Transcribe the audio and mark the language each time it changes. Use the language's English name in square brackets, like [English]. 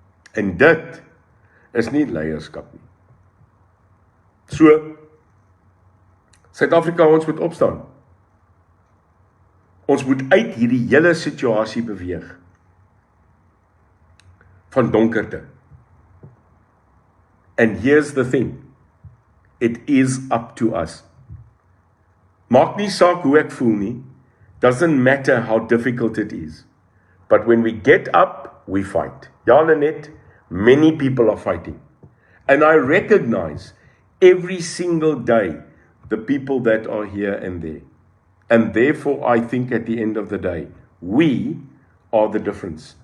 [Afrikaans] En dit is nie leierskap nie. So, Suid-Afrika, ons moet opstaan. Ons moet uit hierdie hele situasie beweeg. Van donkerte. [English] And here's the thing. It is up to us. [Afrikaans] Maak nie saak hoe ek voel nie. [English] Doesn't matter how difficult it is. But when we get up, we fight. Ja, Lenet, many people are fighting. And I recognize every single day the people that are here and there. And therefore, I think at the end of the day, we are the difference.